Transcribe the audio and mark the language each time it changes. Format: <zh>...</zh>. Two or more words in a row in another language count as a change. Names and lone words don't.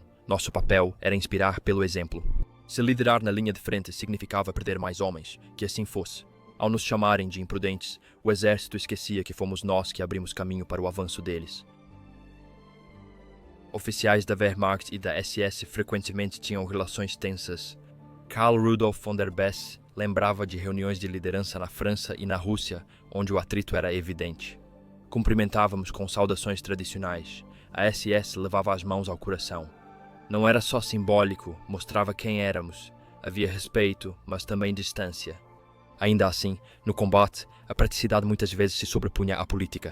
<pt>Nosso papel era inspirar pelo exemplo. Se liderar na linha de frente significava perder mais homens, que assim fosse. Ao nos chamarem de imprudentes, o exército esquecia que fomos nós que abrimos caminho para o avanço deles. Oficiais da Wehrmacht e da SS frequentemente tinham relações tensas. Karl Rudolf von der Besse lembrava de reuniões de liderança na França e na Rússia, onde o atrito era evidente. Cumprimentávamos com saudações tradicionais. A SS levava as mãos ao coração. Não era só simbólico, mostrava quem éramos. Havia respeito, mas também distância. Ainda assim, no combate, a praticidade muitas vezes se sobrepunha à política.</pt>